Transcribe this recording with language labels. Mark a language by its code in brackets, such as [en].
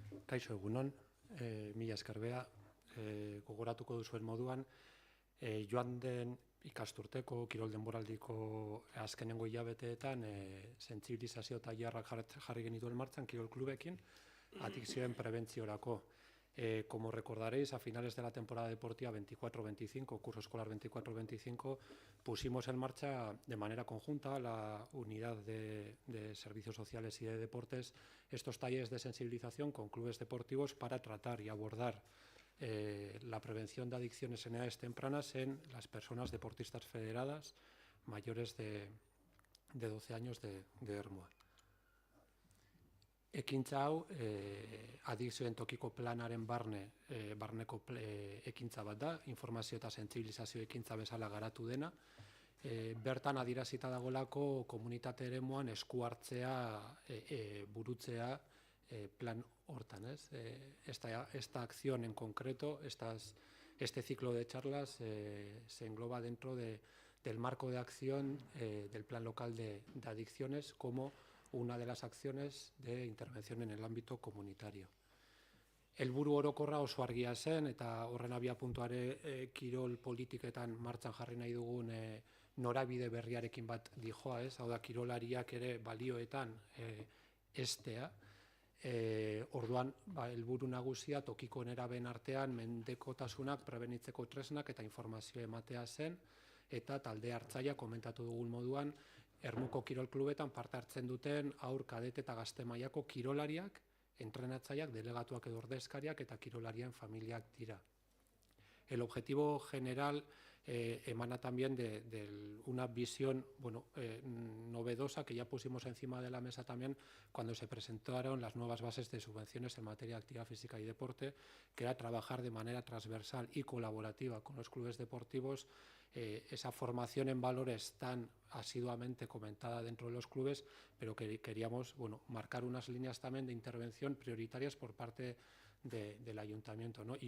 [eu] Kaixo egunon, mila esker bea, gogoratuko duzuen moduan, joan den ikasturteko, kirol denboraldiko azkenengo hilabeteetan sentsibilizazio tailerrak jarri genituen martxan kirol klubekin, adikzioen prebentziorako. [es] Como recordaréis, a finales de la temporada deportiva 24-25, curso escolar 24-25, pusimos en marcha de manera conjunta la unidad de servicios sociales y de deportes estos talleres de sensibilización con clubes deportivos para tratar y abordar la prevención de adicciones en edades tempranas en las personas deportistas federadas mayores de 12 años de Ermua. [eu] Ekintza hau, adikzioen tokiko planaren barneko ekintza bat da, informazio eta sentsibilizazio ekintza bezala garatu dena. Bertan adierazita dagoelako komunitate eremuan esku hartzea burutzea plan hortan, ez? [es] Esta acción en concreto, este ciclo de charlas se engloba dentro del marco de acción del Plan Local de Adicciones como una de las acciones de intervención en el ámbito comunitario. [eu] Helburu orokorra oso argia zen eta horren abiapuntuare kirol politiketan martxan jarri nahi dugun norabide berriarekin bat dijoa, ez? Hau da, kirolariak ere balioetan estea. Orduan, helburu nagusia tokiko nerabeen artean mendekotasunak prebenitzeko tresnak eta informazio ematea zen, eta talde hartzaia komentatu dugun moduan, Ermuko kirol klubetan parte hartzen duten aur, kadete eta gazte mailako kirolariak, entrenatzaileak, delegatuak edo ordezkariak eta kirolarien familiak dira. [es] El objetivo general emana también de una visión novedosa que ya pusimos encima de la mesa también cuando se presentaron las nuevas bases de subvenciones en materia de actividad física y deporte, que era trabajar de manera transversal y colaborativa con los clubes deportivos esa formación en valores tan asiduamente comentada dentro de los clubes, pero que queríamos marcar unas líneas también de intervención prioritarias por parte del ayuntamiento, ¿no?